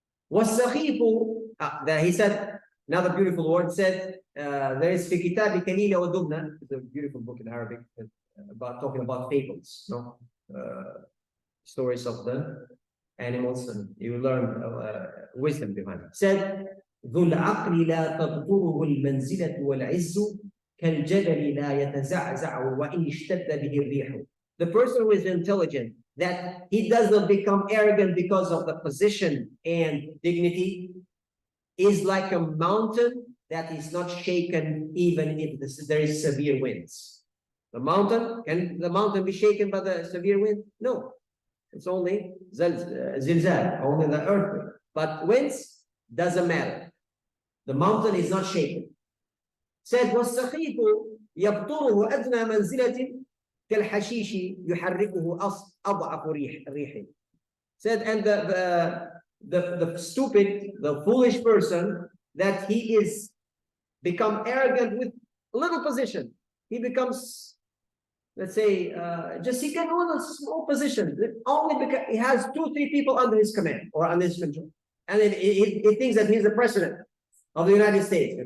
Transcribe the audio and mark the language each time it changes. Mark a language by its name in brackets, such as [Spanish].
[English] He said, another beautiful word said, there is [Arabic] في كتاب كليلة ودبنة, [English] it's a beautiful book in Arabic about talking about fables, no? Stories of the animals, and you learn wisdom behind it. Said, [Arabic] ذو العقل لا تبطره المنزلة والعز كالجبل لا يتزعزع وإن اشتد به الريح. [English] The person who is intelligent, that he does not become arrogant because of the position and dignity, is like a mountain that is not shaken even if there is severe winds. Can the mountain be shaken by the severe wind? No, it's only zilzal, only the earthquake. But winds doesn't matter. The mountain is not shaken. Said [Arabic] والسخيف يبطره أدنى منزلة كالحشيش يحركه أضعف ريح. [English] Said, and the stupid, the foolish person, that he is become arrogant with a little position. He becomes, let's say, just he can hold a small position only because he has 2-3 people under his command or under his control, and then he thinks that he's the president of the United States.